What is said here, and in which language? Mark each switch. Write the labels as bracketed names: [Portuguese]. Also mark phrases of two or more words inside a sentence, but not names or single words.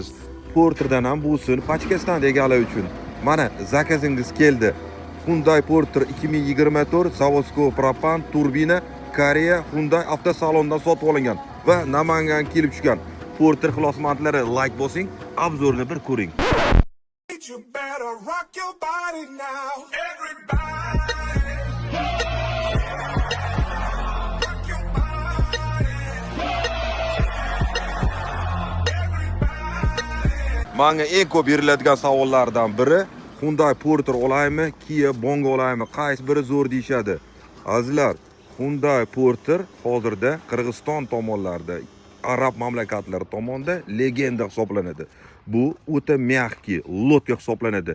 [Uzbek] Porterdan ham bo'lsin, pachkasidan deganlar uchun. Mana zakazingiz keldi. Hyundai Porter 2024 [Russian] Zavodskoy propan [Uzbek] turbina Koreya Hyundai avtosalondan sotib olingan va Namangan kelib tushgan. Porter xilosmandlari like bosing, obzorni bir ko'ring. [English] You better rock your body now, everybody. Rock your body. Everybody. [Uzbek] Menga eng ko'p beriladigan savollardan biri Hyundai Porter olaymi, Kia Bongo olaymi, qaysi biri zo'r deyshadi. Azizlar, Hyundai Porter hozirda Qirg'iziston tomonlarida, arab mamlakatlari tomonidan legenda hisoblanadi. Bu o'ta mягкий lotka hisoblanadi.